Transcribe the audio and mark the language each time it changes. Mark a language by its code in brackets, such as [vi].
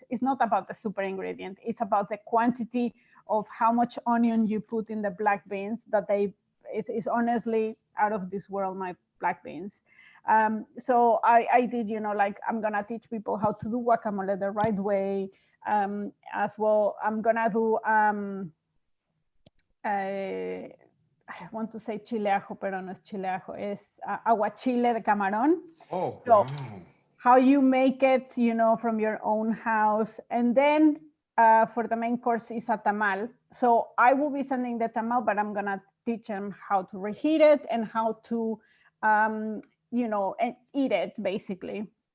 [en] It's not about the super ingredient. It's about the quantity of how much onion you put in the black beans that it's honestly out of this world, my black beans. So I did, I'm gonna teach people how to do guacamole the right way. As well, I'm gonna do, I want to say chile ajo, [es] pero no es chile ajo, es aguachile de camarón. Oh, so wow. [en] How you make it, from your own house. And then for the main course is a tamal. So I will be sending the tamal, but I'm gonna teach them how to reheat it and how to, and eat it basically.